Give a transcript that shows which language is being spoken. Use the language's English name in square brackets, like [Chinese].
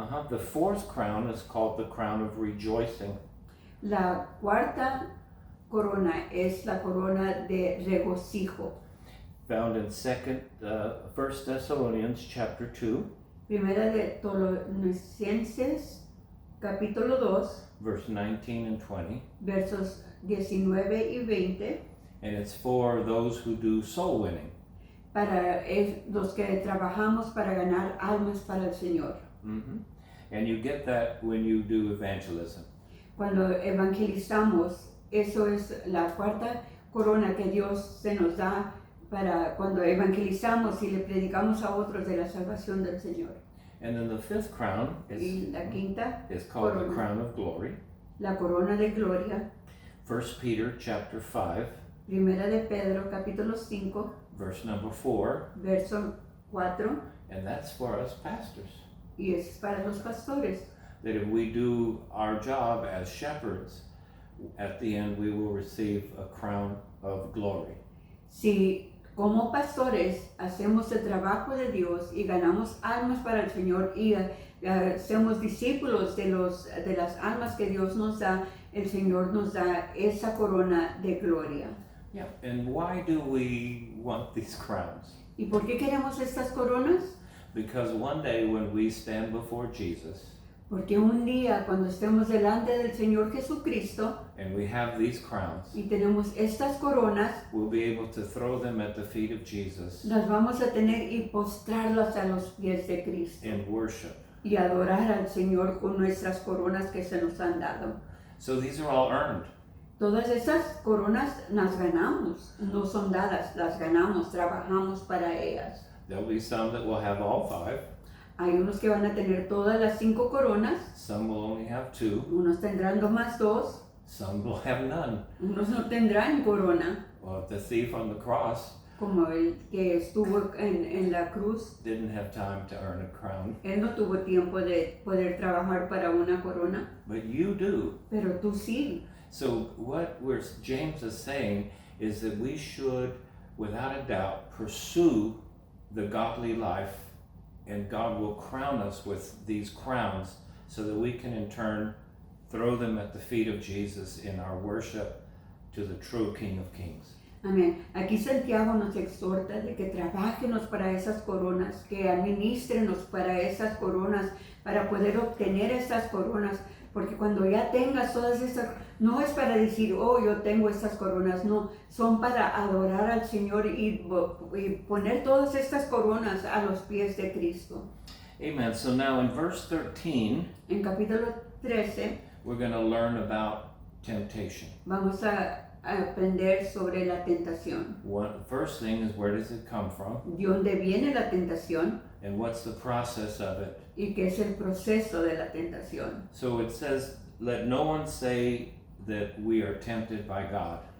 [English] The fourth crown is called the crown of rejoicing. [Spanish] La cuarta corona es la corona de regocijo. [English] Found in 1 Thessalonians chapter 2, [Spanish] Primera de Tesalonicenses capítulo 2, [English] verse 19 and 20. [Spanish] versos 19 y 20, [English] And it's for those who do soul winning. [Spanish] para los que trabajamos para ganar almas para el Señor. [English] And you get that when you do evangelism. [Spanish] Cuando evangelizamos, eso es la cuarta corona que Dios se nos da para cuando evangelizamos y le predicamos a otros de la salvación del Señor. [English] And then the fifth crown [Spanish] Y la quinta [English] is called the [Spanish] corona. [English] crown of glory. [Spanish] La corona de gloria, [English] 1 Peter chapter 5, [Spanish] primera de Pedro capítulo 5, [English] verse number 4, [Spanish] verso 4, [English] and that's for us pastors. [Spanish] y es para los pastores. [English] That if we do our job as shepherds, at the end we will receive a crown of glory. [Spanish] Si como pastores hacemos el trabajo de Dios y ganamos almas para el Señor y hacemos discípulos de las almas que Dios nos da, el Señor nos da esa corona de gloria. [English] Yeah. And why do we want these crowns? [Spanish] ¿Y por qué queremos estas coronas? [English] Because one day when we stand before Jesus [Spanish] Porque un día cuando estemos delante del Señor Jesucristo [English] and we have these crowns, [Spanish] y tenemos estas coronas, [English] we'll be able to throw them at the feet of Jesus [Spanish] las vamos a tener y postrarlas a los pies de Cristo [English] in worship. [Spanish] y adorar al Señor con nuestras coronas que se nos han dado. [English] So these are all earned. [Spanish] Todas esas coronas las ganamos, no son dadas, las ganamos, trabajamos para ellas. [English] There'll be some that will have all five. [Spanish] Hay unos que van a tener todas las 5 coronas, [English] Some will only have two. [Spanish] unos tendrán nomás 2, [English] Some will have none. [Spanish] unos no tendrán corona, [English] Well, the thief on the cross [Spanish] como el que estuvo en la cruz. [English] didn't have time to earn a crown, [Spanish] Él no tuvo tiempo de poder trabajar para una corona, [English] but you do. [Spanish] pero tú sí. [English] So what James is saying is that we should, without a doubt, pursue the godly life, and God will crown us with these crowns so that we can in turn throw them at the feet of Jesus in our worship to the true King of Kings. [Spanish] Amén. Aquí Santiago nos exhorta de que trabajemos para esas coronas, que administrenos para esas coronas, para poder obtener esas coronas, porque cuando ya tengas todas esas, no es para decir, oh, yo tengo estas coronas, no, son para adorar al Señor y poner todas estas coronas a los pies de Cristo. [English] Amen. So now in verse 13, [Spanish] En capítulo 13 [English] we're going to learn about temptation. [Spanish] vamos a aprender sobre la tentación. [English] First thing is, where does it come from? [Spanish] ¿De dónde viene la tentación? [English] And what's the process of it? [Spanish] ¿Y qué es el proceso de la tentación? [English] So it says, let no one say that we are tempted by God.